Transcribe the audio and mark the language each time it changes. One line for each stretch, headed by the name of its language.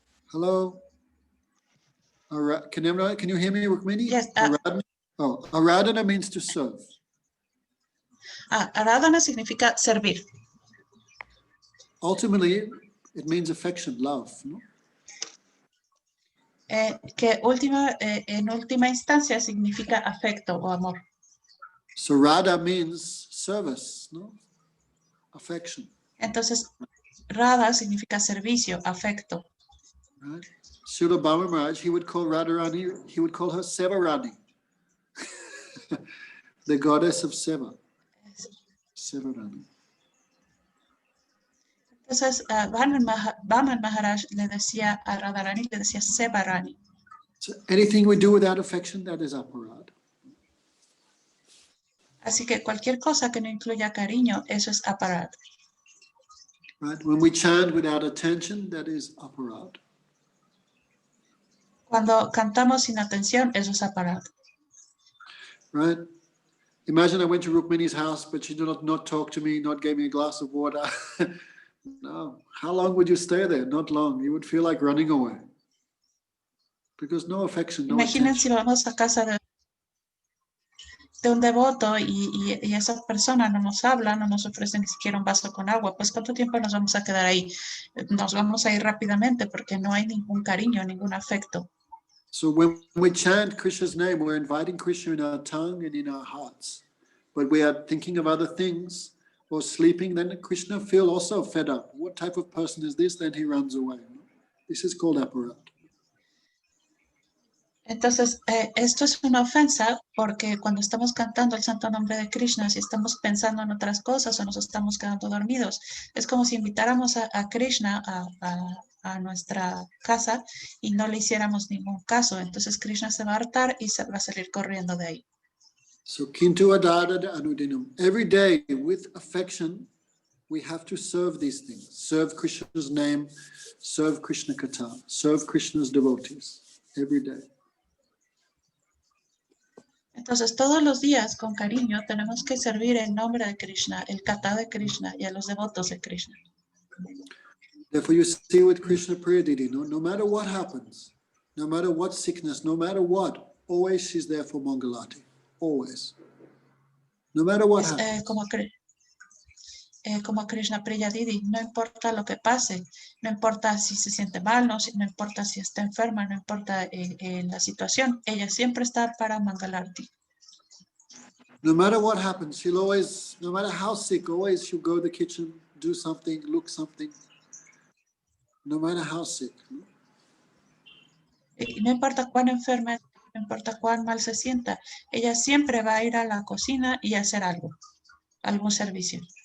English: Hello? Can you hear me, Rukmini? Yes. Aradhana means to serve.
Spanish: Aradhana significa servir.
English: Ultimately, it means affection, love. No?
Spanish: Que en última instancia significa afecto o amor.
English: So Radha means service, no? Affection.
Spanish: Entonces, Radha significa servicio, afecto.
English: Right? Srila Bhava Maharaj, he would call Radharani, he would call her Sevarani, the goddess of Seva. Sevarani.
Spanish: Entonces, Vaman Maharaj le decía a Radharani, le decía Sevarani.
English: So anything we do without affection, that is aparad.
Spanish: Así que cualquier cosa que no incluya cariño, eso es aparad.
English: Right? When we chant without attention, that is aparad.
Spanish: Cuando cantamos sin atención, eso es aparad.
English: Right? Imagine I went to Rukmini's house, but she did not talk to me, not gave me a glass of water. No. How long would you stay there? Not long. You would feel like running away. Because no affection, no
Spanish: Imaginen si
English: attention.
Spanish: vamos a casa de un devoto y esa persona no nos habla, no nos ofrece ni siquiera un vaso con agua, pues ¿cuánto tiempo nos vamos a quedar ahí? Nos vamos a ir rápidamente porque no hay ningún cariño, ningún afecto.
English: So when we chant Krishna's name, we're inviting Krishna in our tongue and in our hearts. But we are thinking of other things or sleeping, then Krishna feels also fed up. What type of person is this? Then he runs away. This is called aparad.
Spanish: Entonces, esto es una ofensa porque cuando estamos cantando el santo nombre de Krishna, si estamos pensando en otras cosas o nos estamos quedando dormidos, es como si invitáramos a Krishna a nuestra casa y no le hiciéramos ningún caso. Entonces, Krishna se va a hartar y se va a salir corriendo de ahí.
Sanskrit: So kintu adadada anudinam.
English: Every day with affection, we have to serve these things. Serve Krishna's name, serve Krishna Katha, serve Krishna's devotees. Every day.
Spanish: Entonces, todos los días, con cariño, tenemos que servir en nombre de Krishna, el Katha de Krishna y a los devotos de Krishna.
English: Therefore, you see with Krishna Priyadidi, no matter what happens, no matter what sickness, no matter what, always she's there for Mangalati. Always. No matter what happens.
Spanish: como Krishna Priya Didi, no importa lo que pase, no importa si se siente mal, no importa si está enferma, no importa la situación, ella siempre está para Mangalarti.
English: No matter what happens, she'll always, no matter how sick, always she'll go to the kitchen, do something, look something. No matter how sick. No?
Spanish: No importa cuán enferma, no importa cuán mal se sienta, ella siempre va a ir a la cocina y hacer algo, algún servicio.